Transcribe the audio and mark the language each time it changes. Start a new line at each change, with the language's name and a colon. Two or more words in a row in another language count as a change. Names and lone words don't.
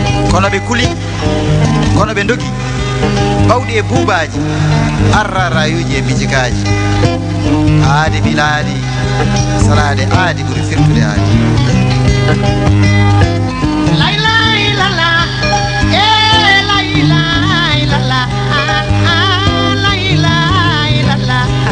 Fula: Kono ɓe kuli, kono ɓe ndogi, bawɗi e buubaji, arrarayuji e bijikaji. Aadi bilaadi, salaade aadi ɓuri firtude aadi.
Arabic: لا إله إلا الله، إه، لا إله إلا الله، آه، آه، لا إله إلا الله.